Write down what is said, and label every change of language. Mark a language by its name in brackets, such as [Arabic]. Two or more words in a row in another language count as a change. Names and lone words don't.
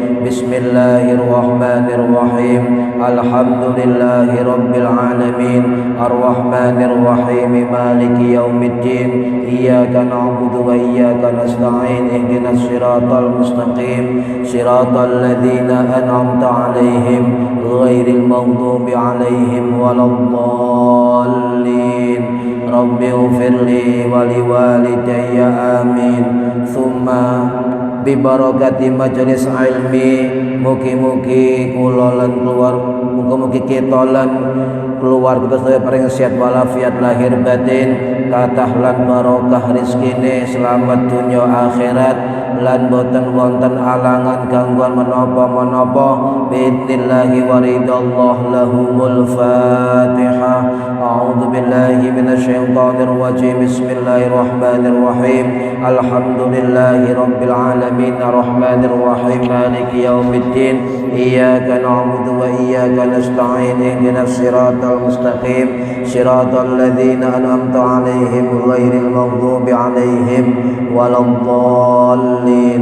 [Arabic] بسم الله الرحمن الرحيم. الحمد لله رب العالمين الرحمن الرحيم مالك يوم الدين إياك نعبد وإياك نستعين اهدنا الصراط المستقيم صراط الذين أنعمت عليهم غير المغضوب عليهم ولا الضالين. رب اغفر لي ولوالدي آمين. ثم ببركة مجلس العلم [Javanese] mugi-mugi kula lan keluar mugi-mugi kita lan keluarga sedaya paring sehat walafiat lahir batin kathah lan barokah rezekine selamat dunya akhirat lan boten wonten alangan gangguan menapa-menapa [Arabic] بإذن الله ورضا الله لهم الفاتحة. أعوذ بالله من الشيطان الرجيم. بسم الله الرحمن الرحيم. الحمد لله رب العالمين الرحمن الرحيم مالك يوم الدين إياك نعبد وإياك نستعين اهدنا الصراط المستقيم صراط الذين أنعمت عليهم غير المغضوب عليهم ولا الضالين.